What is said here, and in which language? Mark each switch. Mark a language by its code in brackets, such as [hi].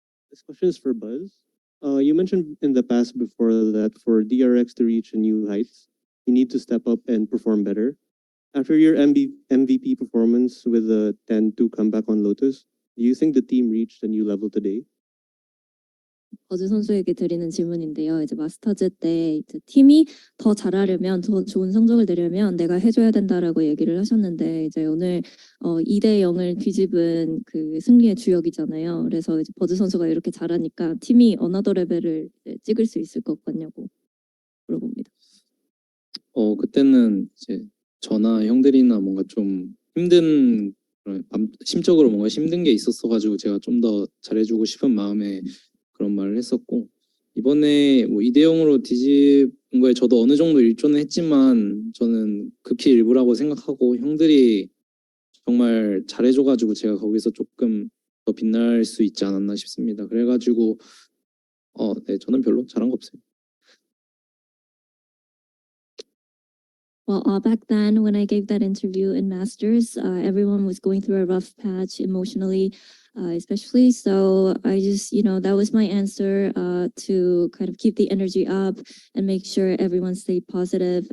[en] This question is for Buzz. You mentioned in the past before that for DRX to reach a new heights, you need to step up and perform better. After your MVP performance with the 10-2 comeback on Lotus, do you think the team reached a new level today? [ko] 버즈 선수에게 드리는 질문인데요. 이제 마스터즈 때 이제 팀이 더 잘하려면 더 좋은 성적을 내려면 내가 해줘야 된다라고 얘기를 하셨는데 이제 오늘 2대 0을 뒤집은 그 승리의 주역이잖아요. 그래서 이제 버즈 선수가 이렇게 잘하니까 팀이 어나더 레벨을 찍을 수 있을 것 같냐고 물어봅니다. 그때는 이제 저나 형들이나 뭔가 좀 힘든 그런 심적으로 뭔가 힘든 게 있었어가지고 제가 좀 더 잘해주고 싶은 마음에 그런 말을 했었고 이번에 뭐 2대0으로 뒤집은 거에 저도 어느 정도 일조는 했지만 저는 극히 일부라고 생각하고 형들이 정말 잘해줘가지고 제가 거기서 조금 더 빛날 수 있지 않았나 싶습니다. 그래가지고 네 저는 별로 잘한 거 없어요. [en] Well, back then when I gave that interview in Masters, everyone was going through a rough patch emotionally, especially. So I just, that was my answer to kind of keep the energy up and make sure everyone stayed positive.